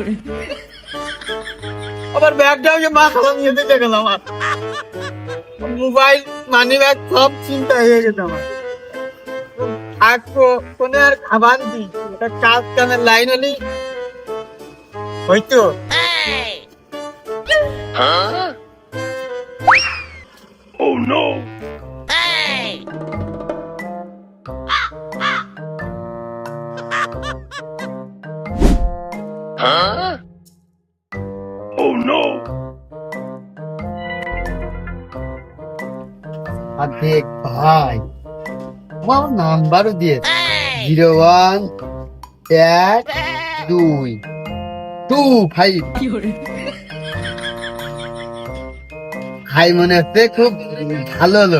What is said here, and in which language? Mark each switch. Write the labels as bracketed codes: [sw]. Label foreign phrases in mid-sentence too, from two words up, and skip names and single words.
[bn] আবার ব্যাগটাও যে মা খাওয়া নিয়ে দিতে গেল আমার। মোবাইল, [en] money bag [bn] সব চিন্তা হয়ে গেছে আমার। আর কোনে আর খাবার দি, এটা কাজ কামের লাইন হলি হয়তো। [en] Oh no! Huh? Oh no! [bn] আর দেখ ভাই, আমার নাম্বারও দিয়েছে 011225। ভাই মনে হচ্ছে খুব ভালো লোক।